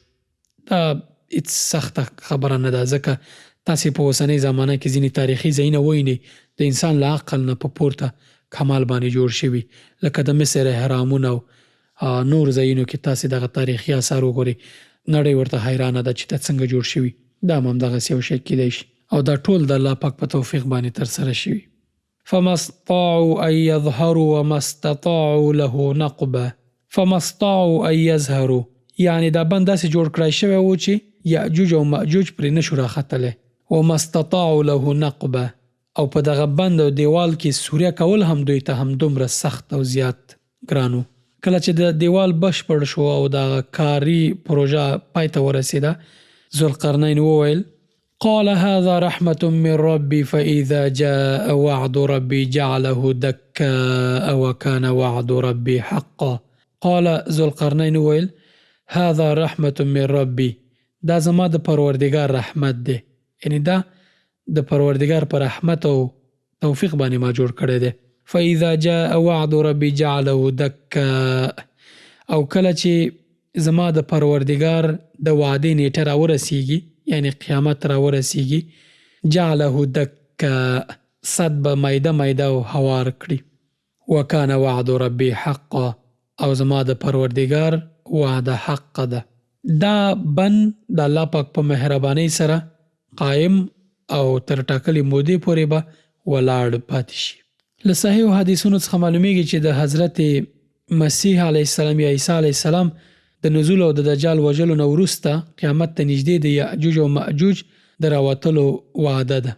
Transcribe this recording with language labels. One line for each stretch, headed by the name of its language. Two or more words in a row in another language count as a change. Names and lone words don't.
Pashto: دا هېڅ سخته خبره نه ده، ځکه تاسې په اوسنۍ زمانه کې ځینې تاریخي ځایونه ووینئ د انسان له عقل نه په پورته کمال باندې جوړ شوي، لکه د مصر اهرامونه او نور ځایونو کې تاسې دغه تاریخي آثار وګورئ، نړۍ ورته حیرانه ده چې دا څنګه جوړ شوي. دا هم همدغسې یو شی کیدی شي او دا ټول د الله پاک په توفیق باندې ترسره شوي.
Arabic: فما استطاعوا ان يظهروا وما استطاعوا له نقبا. فما استطاعوا ان يظهروا،
Pashto: یعنی دا بند داسې جوړ کړی شوی و چې یأجوج او مأجوج پرې نشو راختلی.
Arabic: وما استطاعوا له نقبا،
Pashto: او په دغه بند او دیوال کې سوریه کول هم دوی ته هم دومره سخت او زیات ګران و. کله چې د دیوال بشپړ شو او د کاري پروژه پای ته ورسېده، ذوالقرنین وویل
Arabic: قال هذا رحمة من ربي فإذا جاء وعد ربي جعله دكاء وكان وعد ربي حقا. قال،
Pashto: ذوالقرنین وویل
Arabic: هذا رحمة من ربي،
Pashto: دا زما د پروردگار رحمت دی، یعنی دا د پروردگار پر رحمت او توفیق باندې ما جوړ کړی دی.
Arabic: فإذا جاء وعد ربي جعله دكاء،
Pashto: او کله چې زما د پروردگار د وعدې نیټه راورسیږي، یعنی قیامت راورسیږي،
Arabic: جعله دكاء،
Pashto: صد به میده میده او هوار کړي.
Arabic: وکان وعد ربي حقا،
Pashto: او زما د پروردگار وعده حق ده. دا بند د الله پاک په مهربانۍ سره قائم او تر ټاکلې مودې پورې به ولاړ پاتې شي. له صحیحو حدیثونو څخه معلومیږي چې د حضرت مسیح
Arabic: علیه السلام
Pashto: یا عیسی
Arabic: علیه السلام
Pashto: د نزول او د دجال وژلو نه وروسته قیامت ته نږدې د یأجوج او مأجوج د راوتلو وعده ده.